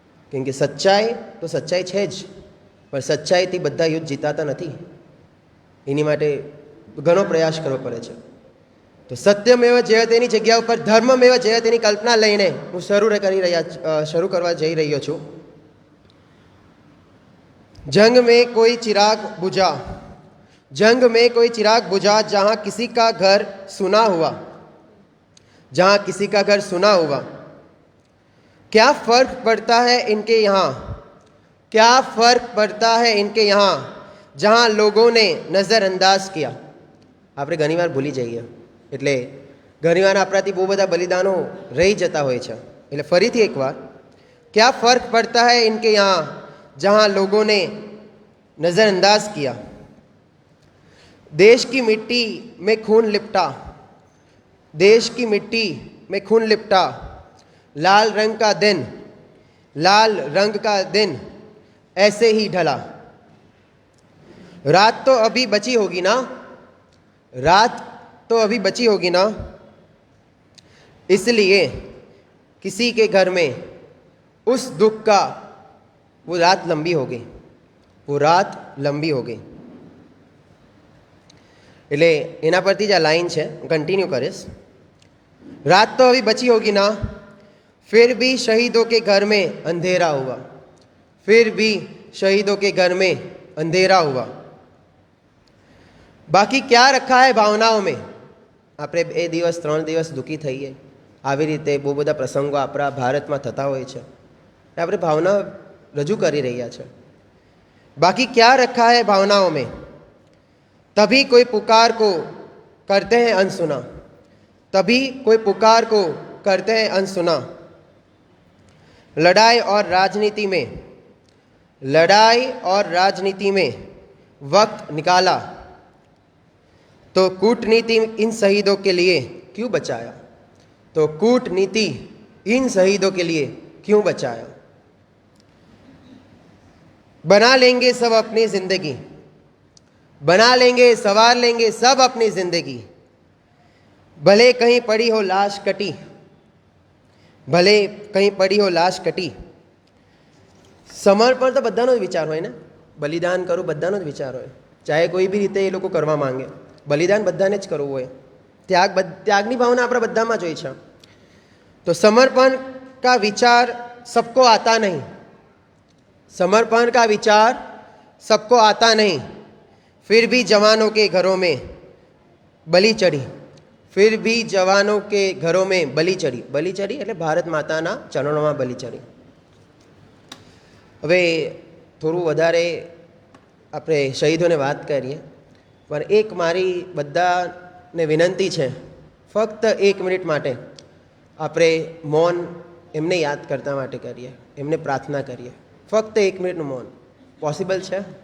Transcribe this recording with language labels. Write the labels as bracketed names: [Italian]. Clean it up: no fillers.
[Gujarati] કેમ કે સચ્ચાઈ તો સચ્ચાઈ છે જ, પણ સચ્ચાઈથી બધા યુદ્ધ જીતાતા નથી. એની માટે ઘણો પ્રયાસ કરવો પડે છે. તો સત્યમેવ જયતેની જગ્યા ઉપર ધર્મમેવ જયતેની કલ્પના લઈને હું શરૂ કરવા જઈ રહ્યો છું. [Hindi] जंग में कोई चिराग बुझा, जंग में कोई चिराग बुझा, जहाँ किसी का घर सुना हुआ, जहाँ किसी का घर सुना हुआ, क्या फ़र्क पड़ता है इनके यहाँ, क्या फ़र्क पड़ता है इनके यहाँ, जहाँ लोगों ने नज़रअंदाज किया. [Gujarati] આપણે ઘણીવાર ભૂલી જઈએ, એટલે ઘણીવાર આપણાથી બહુ બધા બલિદાનો રહી જતા હોય છે. એટલે ફરીથી એકવાર, [Hindi] क्या फ़र्क पड़ता है इनके यहाँ, जहाँ लोगों ने नज़रअंदाज किया. देश की मिट्टी में खून लिपटा, देश की मिट्टी में खून लिपटा, लाल रंग का दिन, लाल रंग का दिन ऐसे ही ढला. रात तो अभी बची होगी ना, रात तो अभी बची होगी ना, इसलिए किसी के घर में उस दुख का वो रात लंबी हो गई, वो रात लंबी हो गई. [Gujarati] એટલે એના પરથી જ આ લાઈન છે, કન્ટિન્યુ કરીશ. [Hindi] रात तो अभी बची होगी ना, फिर भी शहीदों के घर में अंधेरा हुआ, फिर भी शहीदों के घर में अंधेरा हुआ. બાકી ક્યાં રખા હે ભાવનાઓ મેં. [Gujarati] આપણે 2 દિવસ 3 દિવસ દુઃખી થઈએ, આવી રીતે બહુ બધા પ્રસંગો આપણા ભારતમાં થતા હોય છે, આપણે ભાવના રજૂ કરી રહ્યા છે. [Hindi] बाकी क्या रखा है भावनाओं में, तभी कोई पुकार को करते हैं अनसुना, तभी कोई पुकार को करते हैं अनसुना. लड़ाई और राजनीति में लड़ाई और राजनीति में वक्त निकाला तो कूटनीति इन शहीदों के लिए क्यों बचाया, तो कूटनीति इन शहीदों के लिए क्यों बचाया। बना लेंगे सब अपनी जिंदगी, बना लेंगे संवार लेंगे सब अपनी जिंदगी, भले कहीं पड़ी हो लाश कटी, भले कहीं पड़ी हो लाश कटी। समर्पण तो [Gujarati] બધાનો જ વિચાર હોય ને, બલિદાન કરવું બધાનો જ વિચાર હોય, ચાહે કોઈ બી રીતે એ લોકો કરવા માંગે, બલિદાન બધાને જ કરવું હોય, ત્યાગની ભાવના આપણા બધામાં જ હોય છે। [Hindi] तो समर्पण का विचार सबको आता नहीं, समर्पण का विचार सबको आता नहीं, फिर भी जवानों के घरों में बलि चढ़ी, फिर भी जवानों के घरों में बलि चढ़ी, बलि चढ़ी [Gujarati] એટલે ભારત માતાના ચરણોમાં બલિ ચढ़ી। હવે થોડું વધારે આપણે શહીદોને વાત કરીએ, પણ એક મારી બધાને વિનંતી છે, ફક્ત 1 મિનિટ માટે આપણે મૌન એમને યાદ કરતા માટે કરીએ, એમને પ્રાર્થના કરીએ, ફક્ત 1 મિનિટનું મૌન પોસિબલ છે?